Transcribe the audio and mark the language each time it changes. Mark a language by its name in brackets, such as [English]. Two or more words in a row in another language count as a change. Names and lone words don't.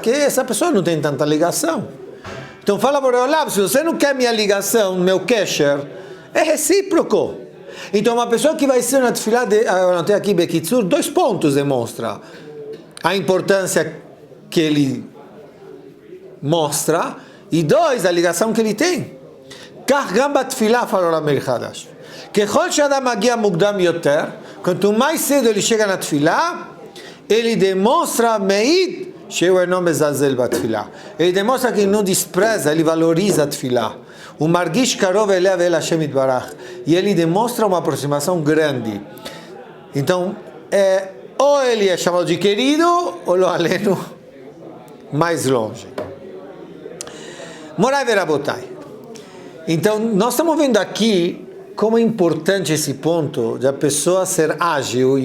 [Portuguese] Que essa pessoa não tem tanta ligação. Então fala por Olam, se você não quer minha ligação, meu kesher, é recíproco. Então uma pessoa que vai ser na tefilá, eu não tenho aqui Bekitzur, 2 pontos demonstra a importância que ele mostra, e 2, a ligação que ele tem. [Hebrew] כך גם בתפילה, falou Ramir Hadash. כל שאדם מגיע מוקדם יותר, [Portuguese] quanto mais cedo ele chega na tefilá, ele demonstra meid, ele demonstra que ele não despreza, ele valoriza a tefilá. [Hebrew] הוא מרגיש קרוב אליו אל השם יתברך. [Portuguese] E ele demonstra uma aproximação grande. Então, ou ele é chamado de querido, ou [Hebrew] לא עלינו [Portuguese] mais longe. [Hebrew] מורי ורבותי. [Portuguese] Então, nós estamos vendo aqui como é importante esse ponto de a pessoa ser ágil.